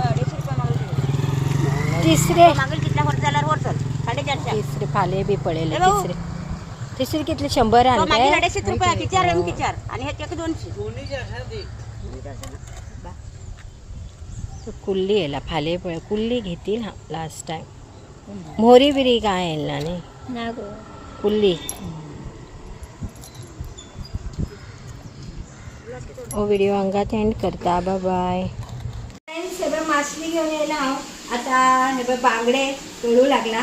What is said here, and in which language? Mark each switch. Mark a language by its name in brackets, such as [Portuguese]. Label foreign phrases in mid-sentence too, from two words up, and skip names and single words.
[Konkani] तिसरे फाले बी पळयले. तिसरे कितले 100 आणले. कुल्ली येला फाले पळय कुल्ली घेतील. हां [English] last time [Konkani] मोहरी बिरी काय येला नाही कुल्ली. हो व्हिडिओ अंगात एंड करता. [English] bye bye. [Konkani] सगळं मासली घेऊन येला हांव. [Marathi] आता हे बघ बांगडे तळू लागला.